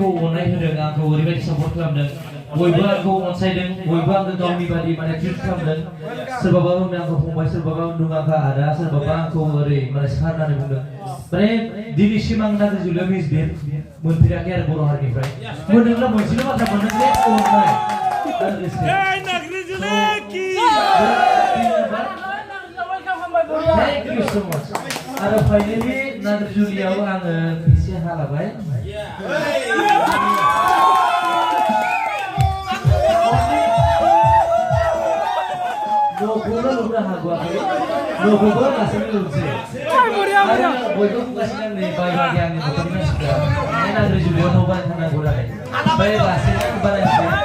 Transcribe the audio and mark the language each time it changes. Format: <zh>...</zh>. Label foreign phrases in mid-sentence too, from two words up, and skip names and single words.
<brx>अननाय होदों आंखौ ओरैबायदि सापर्ट खालामदों बयबो आंखौ अनसायदों बयबो आंखौ गावनि बादि माने ट्रिट खालामदों सोरबाबा बुंदों आंखौ फंबाय सोरबाबा बुंदों आंखौ आदा सोरबाबा आंखौ ओरै माने सार होननानै बुंदों माने दिनैसिम आं नागिरजुलियाव मिसबिहेभ मोनफेराखै आरो बर' हारिनिफ्राय मोनदोंब्ला मोनसेल' बाथ्रा मोनदों जे अननाय</brx> <en>Thank you so much.</en> <brx>आरो फाइनालि नागिरजुलियाव आङो एसे हालाबाय न'खौनो लुनो हागौआखै न'खौबो गासैबो लुनोसै आरो बयबो बुंगासिनो आंनि बायबागे आंनि न'खरनि मानसिफ्रा नागिरजुलियाव न' बानायनो थांनांगौ नालाय ओमफ्राय लासैनो बानायनोसै</brx>